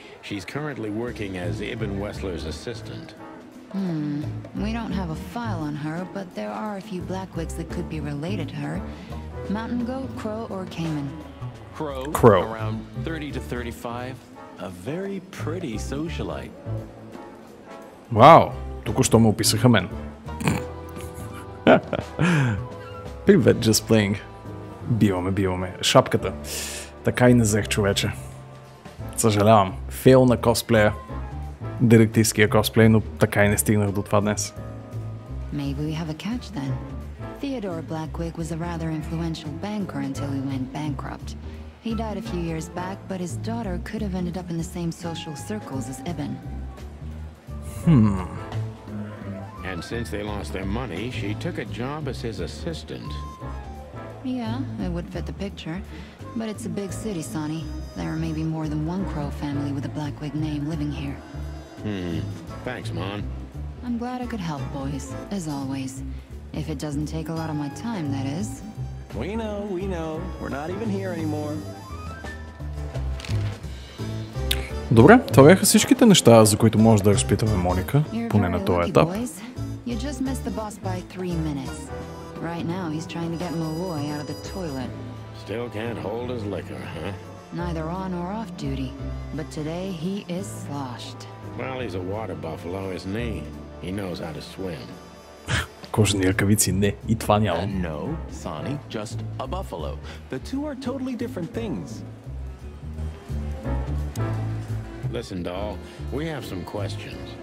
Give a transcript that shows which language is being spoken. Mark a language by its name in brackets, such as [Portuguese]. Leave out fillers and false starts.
[English] She's currently working as Ibn Wessler's assistant. We don't have a file on her, but there are a few Blackwigs that could be related to her. Mountain goat, crow, or caiman? Crow. Around 30 to 35. A very pretty socialite. [Bulgarian] Вау, току-що ме описаха мен. Привет, Just Playing. Биваме. Шапката. Така и не взех, човече. Съжалявам. Фейл на косплея. Детективския косплей, но така и не стигнах до това днес. [English] Maybe we have a catch then. Theodore Blackwig was a rather influential banker until he went bankrupt. He died a few years back, but his daughter could have ended up in the same social circles as Ibn. And since they lost their money, she took a job as his assistant. Yeah, it would fit the picture. But it's a big city, Sonny. There may be more than one Crow family with a Blackwig name living here. Thanks, Mon. I'm glad I could help, boys, as always. If it doesn't take a lot of my time, that is. We know. We're not even here anymore. [Bulgarian] Добре, това бяха всичките неща, за които може да разпитаме Моника, поне на този етап. [English] You just missed the boss by 3 minutes. Right now, he's trying to get Malloy out of the toilet. Still can't hold his liquor, huh? Neither on or off duty, but today he is sloshed. Well, he's a water buffalo, isn't he? He knows how to swim. [Bulgarian] Кожени ръкавици не, и това няма. [English] No, Sonny, just a buffalo. The two are totally different things. Listen, doll, we have some questions.